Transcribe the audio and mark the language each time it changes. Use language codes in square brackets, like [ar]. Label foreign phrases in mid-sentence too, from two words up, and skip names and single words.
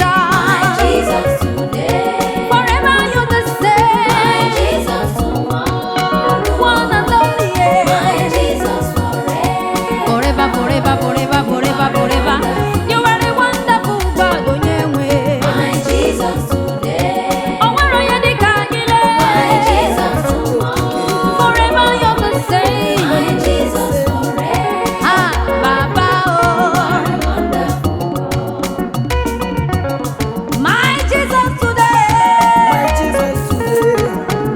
[en] My Jesus today. Forever you're the same. My Jesus tomorrow. One and only, yeah. My Jesus forever. Forever, forever, forever, forever, forever. You are a wonderful God, Onyenwe. My Jesus [ig] O nwere onye dị ka gị, lee. [en] My Jesus tomorrow. Forever you're the same. My Jesus forever. Ah, Baba, oh. Wonderful. My Jesus today. My Jesus today.